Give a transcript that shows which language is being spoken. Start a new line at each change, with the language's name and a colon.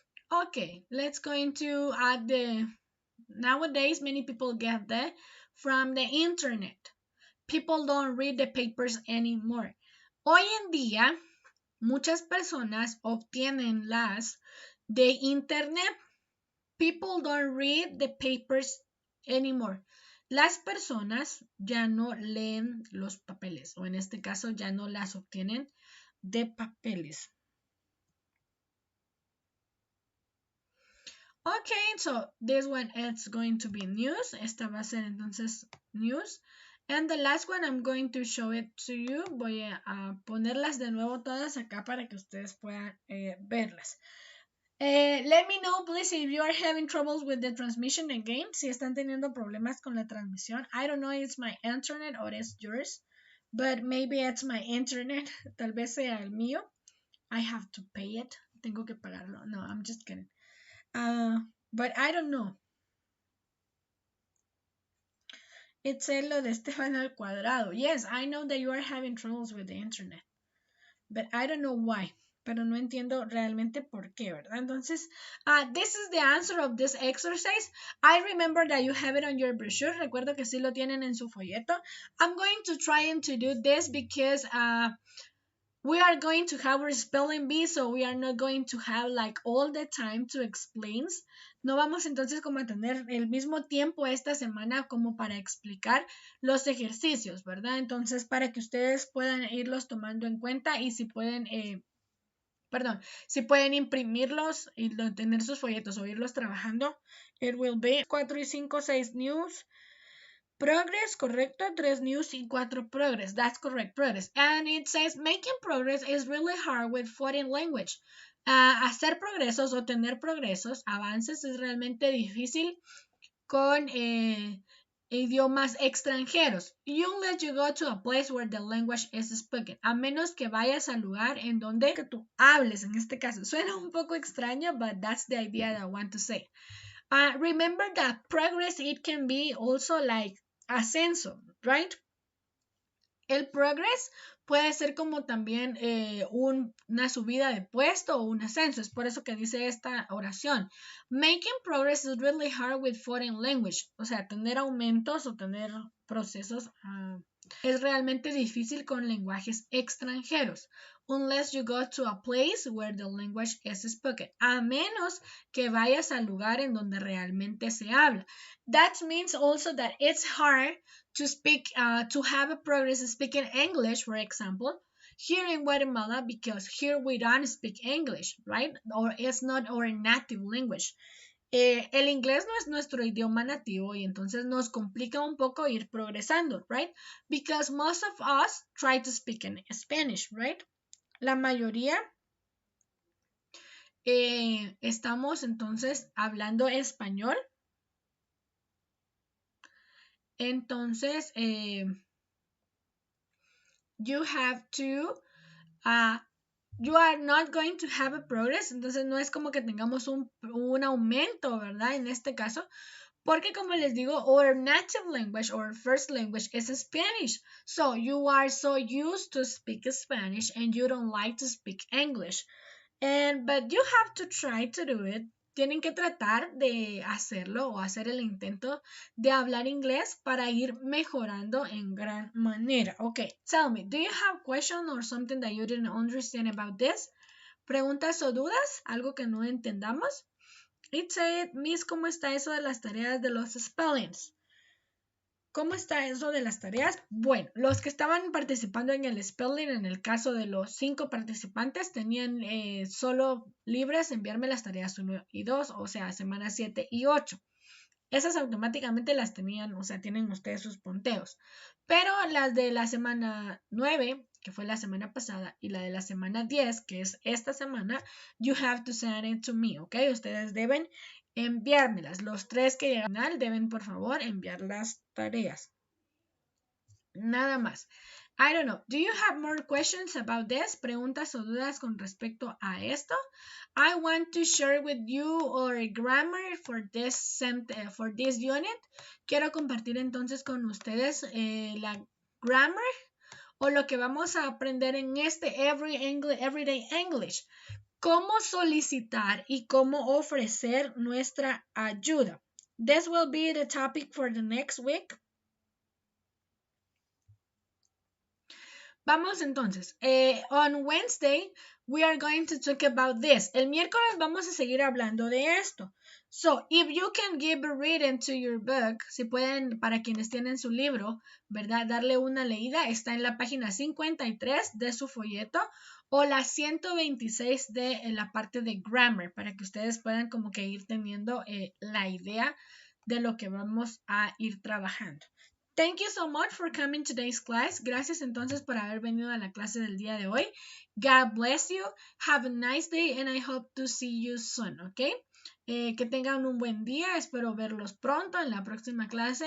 English: Okay, let's go into nowadays many people get from the internet. People don't read the papers anymore.
Spanish: Hoy en día, muchas personas obtienen las de internet.
English: People don't read the papers anymore.
Spanish: Las personas ya no leen los papeles, o en este caso ya no las obtienen de papeles.
English: Okay, so this one is going to be news.
Spanish: Esta va a ser entonces news.
English: And the last one, I'm going to show it to you.
Spanish: Voy a ponerlas de nuevo todas acá para que ustedes puedan verlas.
English: Let me know, please, if you are having troubles with the transmission again.
Spanish: Si están teniendo problemas con la transmisión.
English: I don't know if it's my internet or it's yours. But maybe it's my internet.
Spanish: Tal vez sea el mío.
English: I have to pay it.
Spanish: Tengo que pagarlo.
English: No, I'm just kidding. But I don't know.
Spanish: It's lo de Esteban al cuadrado.
English: Yes, I know that you are having troubles with the internet. But I don't know why.
Spanish: Pero no entiendo realmente por qué, ¿verdad?
English: Entonces, this is the answer of this exercise. I remember that you have it on your brochure.
Spanish: Recuerdo que sí lo tienen en su folleto.
English: I'm going to try and to do this because we are going to have our spelling bee, so we are not going to have like all the time to explain.
Spanish: No vamos entonces como a tener el mismo tiempo esta semana como para explicar los ejercicios, ¿verdad? Entonces para que ustedes puedan irlos tomando en cuenta y si pueden, si pueden imprimirlos y tener sus folletos o irlos trabajando,
English: it will be
Spanish: 4 y 5, 6 news. Progress, correcto, 3 news y 4 progress.
English: That's correct, progress. And it says making progress is really hard with foreign language.
Spanish: Hacer progresos o tener progresos, avances, es realmente difícil con idiomas extranjeros.
English: Unless you go to a place where the language is spoken.
Spanish: A menos que vayas al lugar en donde que tú hables, en este caso. Suena un poco extraño,
English: but that's the idea that I want to say. Remember that progress, it can be also like ascenso, right?
Spanish: El progress puede ser como también una subida de puesto o un ascenso. Es por eso que dice esta oración.
English: Making progress is really hard with foreign language.
Spanish: O sea, tener aumentos o tener procesos es realmente difícil con lenguajes extranjeros.
English: Unless you go to a place where the language is spoken.
Spanish: A menos que vayas al lugar en donde realmente se habla.
English: That means also that it's hard to speak, to have a progress speaking English, for example, here in Guatemala, because here we don't speak English, right? Or it's not our native language.
Spanish: El inglés no es nuestro idioma nativo y entonces nos complica un poco ir progresando, right?
English: Because most of us try to speak in Spanish, right?
Spanish: La mayoría estamos entonces hablando español.
English: Entonces, you have to, you are not going to have a progress.
Spanish: Entonces, no es como que tengamos un aumento, ¿verdad? En este caso, porque como les digo,
English: our native language or first language is Spanish. So, you are so used to speak Spanish and you don't like to speak English. But you have to try to do it.
Spanish: Tienen que tratar de hacerlo o hacer el intento de hablar inglés para ir mejorando en gran manera.
English: Okay, tell me, do you have questions or something that you didn't understand about this?
Spanish: ¿Preguntas o dudas? ¿Algo que no entendamos?
English: It said, Miss,
Spanish: ¿cómo está eso de las tareas de los spellings? ¿Cómo está eso de las tareas? Bueno, los que estaban participando en el spelling, en el caso de los 5 participantes, tenían solo libres enviarme las tareas 1 y 2, o sea, semanas 7 y 8. Esas automáticamente las tenían, o sea, tienen ustedes sus punteos. Pero las de la semana 9, que fue la semana pasada, y la de la semana 10, que es esta semana,
English: you have to send it to me,
Spanish: ¿ok? Ustedes deben enviármelas. Los 3 que llegan al final deben, por favor, enviar las tareas. Nada más.
English: I don't know. Do you have more questions about this?
Spanish: ¿Preguntas o dudas con respecto a esto?
English: I want to share with you our grammar for this unit.
Spanish: Quiero compartir entonces con ustedes la grammar o lo que vamos a aprender en este Everyday English. Cómo solicitar y cómo ofrecer nuestra ayuda.
English: This will be the topic for the next week.
Spanish: Vamos entonces.
English: On Wednesday, we are going to talk about this.
Spanish: El miércoles vamos a seguir hablando de esto.
English: So, if you can give a reading to your book,
Spanish: si pueden, para quienes tienen su libro, ¿verdad? Darle una leída, está en la página 53 de su folleto o la 126 de la parte de grammar, para que ustedes puedan como que ir teniendo la idea de lo que vamos a ir trabajando.
English: Thank you so much for coming to today's class.
Spanish: Gracias entonces por haber venido a la clase del día de hoy.
English: God bless you. Have a nice day and I hope to see you soon, ¿ok?
Spanish: Que tengan un buen día. Espero verlos pronto en la próxima clase.